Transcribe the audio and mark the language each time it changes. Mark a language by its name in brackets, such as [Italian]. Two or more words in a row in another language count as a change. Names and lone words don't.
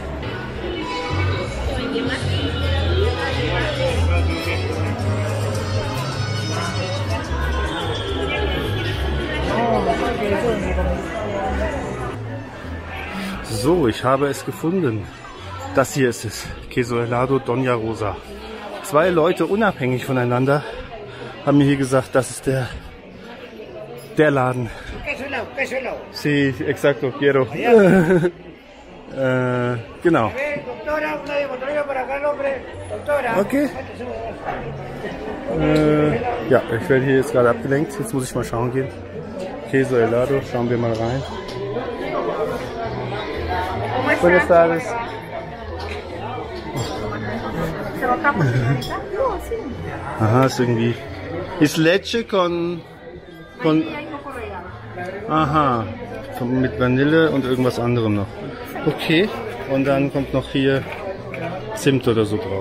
[German] So, ich habe es gefunden. Das hier ist es. Queso Helado Doña Rosa. 2 Leute unabhängig voneinander haben mir hier gesagt, das ist der Laden. [Spanish] Sí, exacto, quiero. [German] Genau. Okay. Ja, ich werde hier jetzt gerade abgelenkt. Jetzt muss ich mal schauen gehen. Queso Helado, schauen wir mal rein. [Spanish] Buenas tardes. [German] Aha, ist irgendwie. Ist [Spanish] Leche con. [German] Aha, mit Vanille und irgendwas anderem noch. Okay, und dann kommt noch hier Zimt oder so drauf.